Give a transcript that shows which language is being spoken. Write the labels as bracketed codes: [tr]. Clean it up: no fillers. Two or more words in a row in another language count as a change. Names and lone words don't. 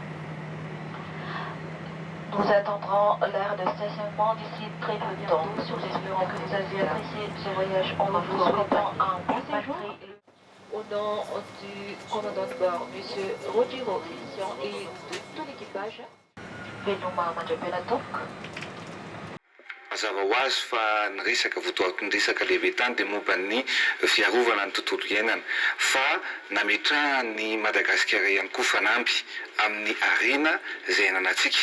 [fr] Nous attendrons l'heure de stationnement d'ici très peu de temps. Nous espérons que vous avez apprécié ce voyage en vous souhaitant un bon séjour. Au nom du commandant de bord, M. Rodrigo Christian, et de tout l'équipage, [mg] Veloma Madjapelatok. Mazava ho azy fa ny resaka votoaky ny resaka levetany dia momba ny fiarovana ny tontolo iainana fa nametrahany Madagasikara ihany koa fanamby amin'ny arena izay iainanantsika.